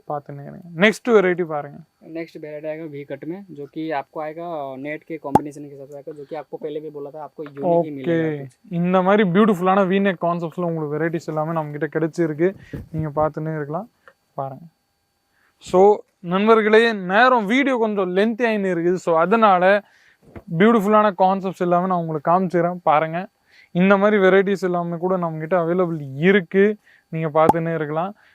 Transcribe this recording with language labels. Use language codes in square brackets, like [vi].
[ta] பார்த்துன்னே இருங்க. [en] next variety [ta] பாருங்க. [hi] Next variety आएगा वी कट में, जो कि आपको आएगा नेट के कॉम्बिनेशन के हिसाब से आएगा, जो कि आपको पहले भी बोला था, आपको यूनिक ही [en] okay, [hi] मिलेगा कुछ। [ta] இந்த மாதிரி பியூட்டிஃபுல்லான வீநெக் கான்செப்ட்ஸில் உங்களுக்கு வெரைட்டிஸ் எல்லாமே நம்ம கிட்ட கிடைச்சிருக்கு. நீங்கள் பார்த்துன்னே இருக்கலாம். பாருங்க. ஸோ நண்பர்களே, நேரம் வீடியோ கொஞ்சம் லென்த்தி ஆகின்னு இருக்குது. ஸோ அதனால பியூட்டிஃபுல்லான கான்செப்ட்ஸ் எல்லாமே நான் உங்களுக்கு காமிச்சிடுறேன். பாருங்க, இந்த மாதிரி வெரைட்டிஸ் எல்லாமே கூட நம்மக்கிட்ட அவைலபிள் இருக்குது. நீங்கள் பார்த்துன்னே இருக்கலாம்.